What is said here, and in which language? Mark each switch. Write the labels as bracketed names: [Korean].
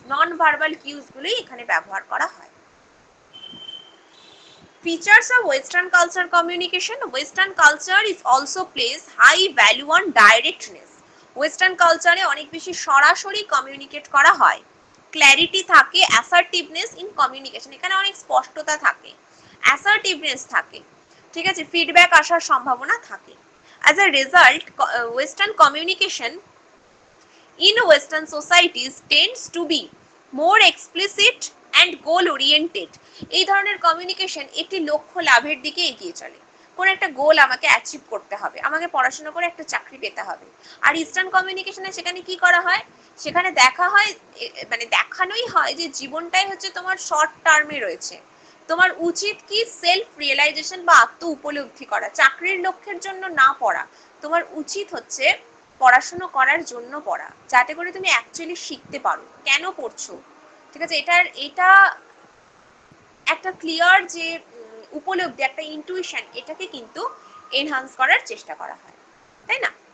[Bangla] Non-verbal cues গুলোই এখানে ব্যবহার করা হয়। [English] Features of Western culture communication. Western culture is also place high value on directness. [Bangla] Western কালচারে অনেক বেশি সরাসরি কমিউনিকেট করা হয়, ক্ল্যারিটি থাকে, অ্যাসার্টিভনেস ইন কমিউনিকেশন, এখানে অনেক স্পষ্টতা থাকে, অ্যাসার্টিভনেস থাকে, ঠিক আছে, ফিডব্যাক আসার সম্ভাবনা থাকে। [English] As a result western communication in Western societies tends to be more explicit and goal oriented. [Bangla] এই ধরনের কমিউনিকেশন একটি লক্ষ্য লাভের দিকে এগিয়ে চলে, কোন একটা গোল আমাকে অ্যাচিভ করতে হবে, আমাকে পড়াশোনা করে একটা চাকরি পেতে হবে। আর ইস্টার্ন কমিউনিকেশনে সেখানে কি করা হয়, সেখানে দেখা হয়, মানে দেখানোই হয় যে জীবনটাই হচ্ছে তোমার শর্ট টার্মে রয়েছে, তোমার উচিত কি সেলফ রিয়েলাইজেশন বা আত্ম উপলব্ধি করা, চাকরির লক্ষ্যের জন্য না পড়া, তোমার উচিত হচ্ছে পড়াশোনা করার জন্য পড়া, যাতে করে তুমি অ্যাকচুয়ালি শিখতে পারো কেন পড়ছো, ঠিক আছে, এটা একটা ক্লিয়ার যে উপলব্ধি, একটা ইনটুইশন, এটাকে কিন্তু এনহান্স করার চেষ্টা করা হয়, তাই না?